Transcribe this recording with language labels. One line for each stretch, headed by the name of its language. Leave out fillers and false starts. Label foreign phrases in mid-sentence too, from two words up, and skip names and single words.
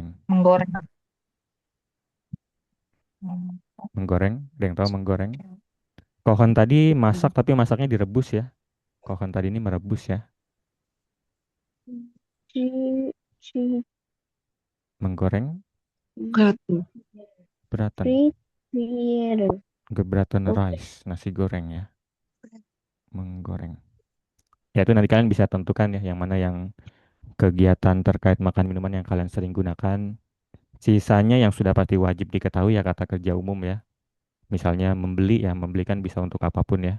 Indonesian: menggoreng. Menggoreng, ada yang tahu menggoreng? Kochen tadi masak tapi masaknya direbus ya. Kochen tadi ini merebus ya. Menggoreng,
German: braten. Frieren.
Indonesian: Gebraten rice, nasi goreng ya, menggoreng. Ya itu nanti kalian bisa tentukan ya yang mana yang kegiatan terkait makan minuman yang kalian sering gunakan. Sisanya yang sudah pasti wajib diketahui ya kata kerja umum ya. Misalnya membeli ya, membeli kan bisa untuk apapun ya.